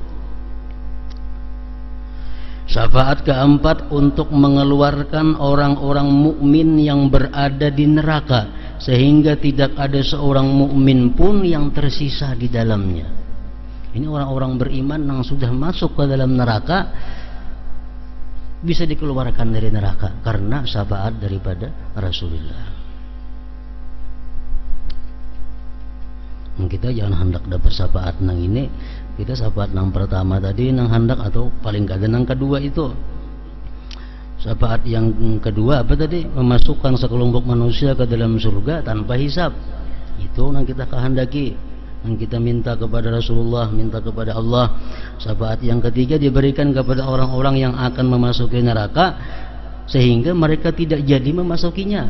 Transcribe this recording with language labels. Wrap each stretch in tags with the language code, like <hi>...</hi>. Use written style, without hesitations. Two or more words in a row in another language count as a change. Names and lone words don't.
<id>Syafaat keempat untuk mengeluarkan orang-orang mukmin yang berada di neraka sehingga tidak ada seorang mukmin pun yang tersisa di dalamnya. Ini orang-orang beriman yang sudah masuk ke dalam neraka bisa dikeluarkan dari neraka karena syafaat daripada Rasulullah.</id> <bjn>Kita jangan hendak dapat syafaat nang ini, kita syafaat nang pertama tadi nang hendak, atau paling kada nang kedua itu.</bjn> <id>Syafaat yang kedua apa tadi? Memasukkan sekelompok manusia ke dalam surga tanpa hisab.</id> <bjn>Itu nang kita kehendaki, nang kita minta kepada Rasulullah, minta kepada Allah.</bjn> <id>Syafaat yang ketiga diberikan kepada orang-orang yang akan memasuki neraka sehingga mereka tidak jadi memasukinya.</id>